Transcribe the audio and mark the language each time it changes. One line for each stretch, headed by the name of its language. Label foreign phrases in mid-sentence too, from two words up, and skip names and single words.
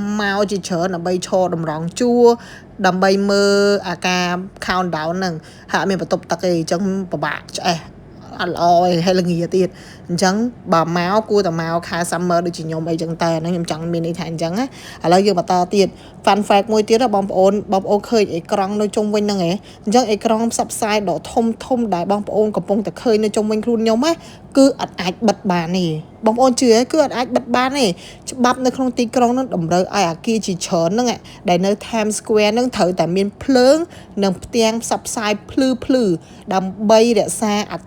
Khmer: មកជាច្រើនដើម្បីឈរតម្រង់ជួរដើម្បីមើលអាការ countdown ហ្នឹងហើយអត់មានបន្ទប់ទឹកទេអញ្ចឹងពិបាកឆ្អេះអត់ល្អទេហើយល្ងាទៀតអញ្ចឹងបើមកគួរតែមកខែ summer ដូចជាខ្ញុំអីចឹងតែហ្នឹងខ្ញុំចង់មានន័យថាអញ្ចឹងណាឥឡូវយើងបន្តទៀត
English: fun fact
Khmer: មួយទៀតបងប្អូនឃើញអេក្រង់នៅជុំវិញហ្នឹងហ៎អញ្ចឹងអេក្រង់ផ្សព្វផ្សាយដ៏ធំដែលបងប្អូនកំពុងតែឃើញនៅជុំវិញខ្លួនខ្ញុំណាគឺអត់អាចបិទបានទេបងប្អូនជឿទេគឺអត់អាចបិទបានទេច្បាប់នៅក្នុងទីក្រុង ហ្នឹងតម្រូវឲ្យអាគារជាច្រើនហ្នឹងដែលនៅ Times Square ហ្នឹងត្រូវតែមានភ្លើងនិងផ្ទាំងផ្សព្វផ្សាយភ្លឺដើម្បីរក្សាអត្ត